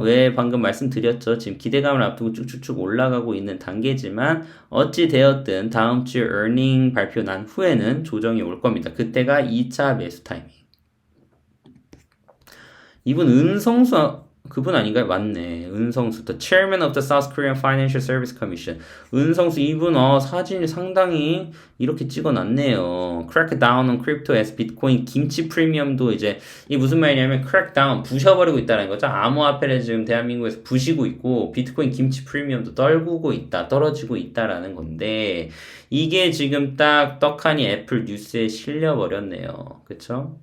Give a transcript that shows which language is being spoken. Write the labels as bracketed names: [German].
[Korean] 왜 방금 말씀드렸죠. 지금 기대감을 앞두고 쭉쭉쭉 올라가고 있는 단계지만 어찌 되었든 다음 주 earning 발표 난 후에는 조정이 올 겁니다. 그때가 2차 매수 타이밍. 이분 은성수 그분 아닌가요? 맞네. [English] 은성수, the chairman of the South Korean Financial Service Commission. [Korean] 은성수 이분 사진이 상당히 이렇게 찍어놨네요. [English] Crack down on crypto as Bitcoin [Korean] 김치 프리미엄도 이제 이게 무슨 말이냐면 crack down 부셔버리고 있다는 거죠. 암호화폐를 지금 대한민국에서 부시고 있고 비트코인 김치 프리미엄도 떨어지고 있다라는 건데 이게 지금 딱 떡하니 애플 뉴스에 실려버렸네요. 그쵸?